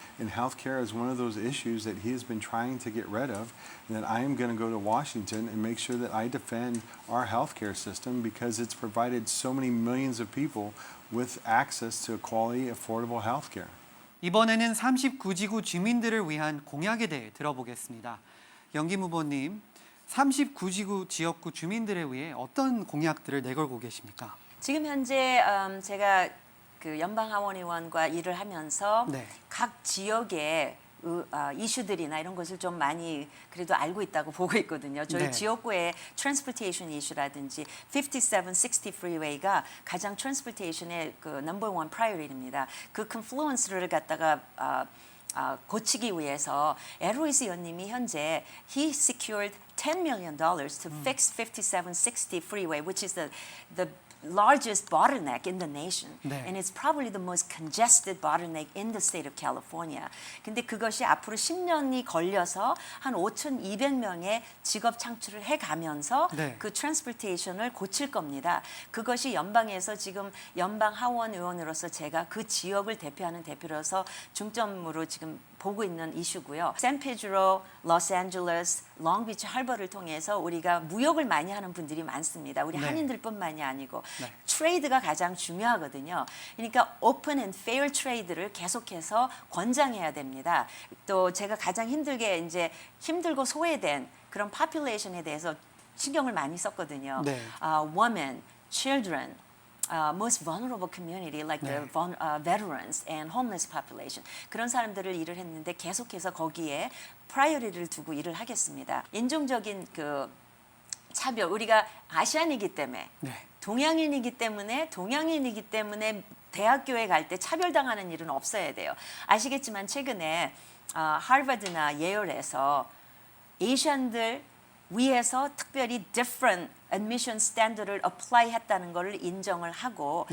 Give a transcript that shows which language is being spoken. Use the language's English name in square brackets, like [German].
[English] And healthcare is one of those issues that he has been trying to get rid of, and that I am going to go to Washington and make sure that I defend our healthcare system because it's provided so many millions of people with access to quality, affordable healthcare. [Korean] 이번에는 39지구 주민들을 위한 공약에 대해 들어보겠습니다. 영김 후보님, 39지구 지역구 주민들을 위해 어떤 공약들을 내걸고 계십니까? 지금 현재 제가 그 연방하원의원과 일을 하면서 네. 각 지역의 이슈들이나 이런 것을 좀 많이 그래도 알고 있다고 보고 있거든요. 저희 네. 지역구의 트랜스포테이션 이슈라든지 57, 60 프리웨이가 가장 트랜스포테이션의 그 넘버 원 프라이어리티입니다. 그 컨플루언스를 갖다가 고치기 위해서 에로이스 의원님이 현재 [English] he secured $10 million to fix 57, 60 freeway, which is the largest bottleneck in the nation, [Korean] 네. [English] and it's probably the most congested bottleneck in the state of California. [Korean] 근데 그것이 앞으로 10년이 걸려서 한 5,200명의 직업 창출을 해가면서 네. 그 트랜스포테이션을 고칠 겁니다. 그것이 연방에서 지금 연방 하원 의원으로서 제가 그 지역을 대표하는 대표로서 중점으로 지금 보고 있는 이슈고요. 샌페드로, 로스앤젤레스, 롱비치 할버를 통해서 우리가 무역을 많이 하는 분들이 많습니다. 우리 네. 한인들뿐만이 아니고 네. 트레이드가 가장 중요하거든요. 그러니까 오픈 앤 페어 트레이드를 계속해서 권장해야 됩니다. 또 제가 가장 힘들고 소외된 그런 파퓰레이션에 대해서 신경을 많이 썼거든요. 네. [English] Women, children, most vulnerable community like [Korean] 네. [English] the veterans and homeless population. [Korean] 그런 사람들을 일을 했는데 계속해서 거기에 프라이어리티를 두고 일을 하겠습니다. 인종적인 그 차별, 우리가 아시안이기 때문에 네. 동양인이기 때문에 대학교에 갈 때 차별당하는 일은 없어야 돼요. 아시겠지만 최근에 하버드나 예일에서 아시안들 위에서 특별히 [English] different admission standard [Korean] 를 apply 했다는 것을 인정을 하고